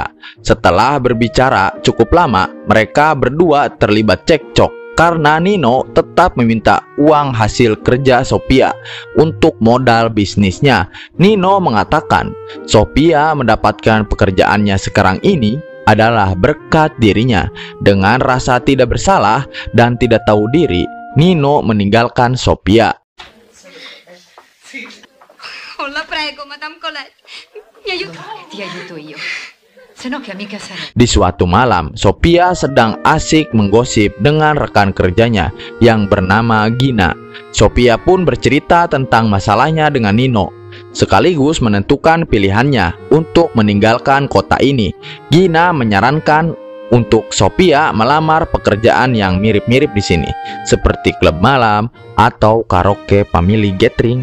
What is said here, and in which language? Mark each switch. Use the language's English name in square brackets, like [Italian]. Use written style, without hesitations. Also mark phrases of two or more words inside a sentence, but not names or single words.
[Indonesian] Setelah berbicara cukup lama, mereka berdua terlibat cekcok karena Nino tetap meminta uang hasil kerja Sophia untuk modal bisnisnya. Nino mengatakan Sophia mendapatkan pekerjaannya sekarang ini adalah berkat dirinya. Dengan rasa tidak bersalah dan tidak tahu diri, Nino meninggalkan Sophia. [Italian] La prego, Madame Colette. Mi aiuta. Ti aiuto io. Se no che amica sarà. [Indonesian] Di suatu malam, Sophia sedang asik menggosip dengan rekan kerjanya yang bernama Gina. Sophia pun bercerita tentang masalahnya dengan Nino, sekaligus menentukan pilihannya untuk meninggalkan kota ini. Gina menyarankan untuk Sophia melamar pekerjaan yang mirip-mirip di sini, seperti klub malam atau karaoke [English] family gathering.